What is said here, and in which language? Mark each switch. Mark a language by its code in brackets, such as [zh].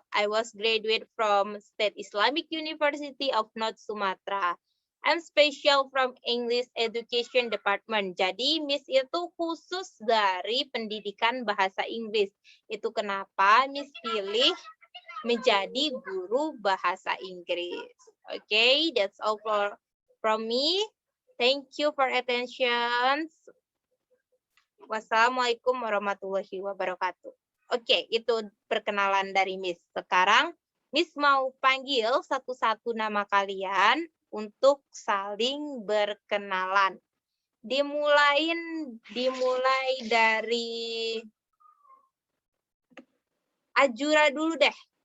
[en] I was graduate from State Islamic University of North Sumatra. I'm special from English Education Department. [id] Jadi Miss itu khusus dari pendidikan bahasa Inggris. Itu kenapa Miss pilih menjadi guru bahasa Inggris. [en] Okay, that's all from me. Thank you for attention. [ar] Wassalamualaikum warahmatullahi wabarakatuh. [id] Oke, itu perkenalan dari Miss. Sekarang Miss mau panggil satu-satu nama kalian untuk saling berkenalan. Dimulai dari Azura dulu deh.